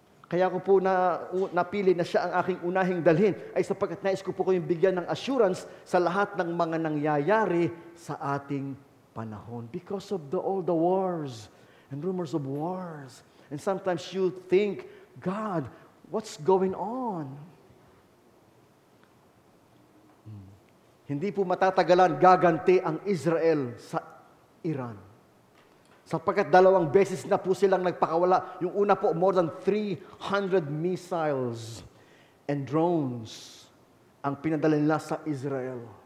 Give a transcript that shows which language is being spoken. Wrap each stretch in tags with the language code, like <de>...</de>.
<tl>Kaya ko po napili na siya ang aking unahing dalhin ay sapagkat nais ko po kayong bigyan ng assurance sa lahat ng mga nangyayari sa ating panahon.</tl> <en>Because of all the wars and rumors of wars. And sometimes you think, God, what's going on?</en> <tl>Hindi po matatagalan gaganti ang Israel sa Iran. Sapagkat 2 beses na po silang nagpakawala. Yung una po,</tl> <en>more than 300 missiles and drones</en> <tl>ang pinadala nila sa Israel.</tl>